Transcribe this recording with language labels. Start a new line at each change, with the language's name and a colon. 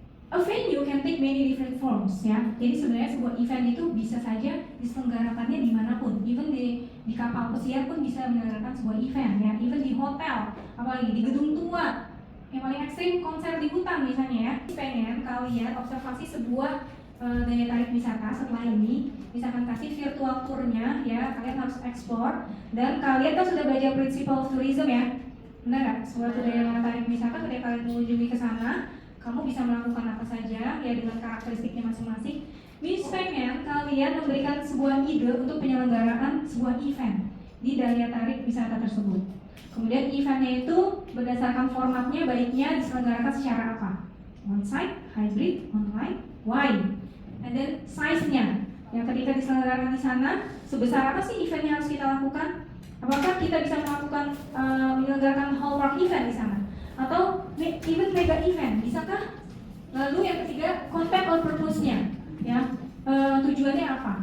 English: A venue can take many different forms ya.
Indonesian: Jadi sebenarnya sebuah event itu bisa saja diselenggarakannya dimanapun. Even di kapal pesiar pun bisa menyelenggarakan sebuah event ya. Even di hotel, apalagi di gedung tua. Yang paling ekstrim konser di hutan misalnya ya. Pengen kalian observasi sebuah daya tarik wisata setelah ini, misalkan kasih virtual tournya ya, kalian harus explore dan kalian kan sudah belajar principle of tourism ya, benar nggak? Suatu daya tarik wisata ketika kalian mengunjungi ke sana, kamu bisa melakukan apa saja ya dengan karakteristiknya masing-masing. Miss pengen kalian memberikan sebuah ide untuk penyelenggaraan sebuah event di daya tarik wisata tersebut. Kemudian eventnya itu berdasarkan formatnya baiknya diselenggarakan secara apa?
English: On-site, hybrid, online, why? And then
Indonesian: size-nya, yang ketika diselenggarakan di sana, sebesar apa sih event yang harus kita lakukan? Apakah kita bisa melakukan menyelenggarakan hallmark event di sana? Atau even mega event, bisakah? Lalu yang ketiga,
English: content or purpose-
Indonesian: nya, ya tujuannya apa?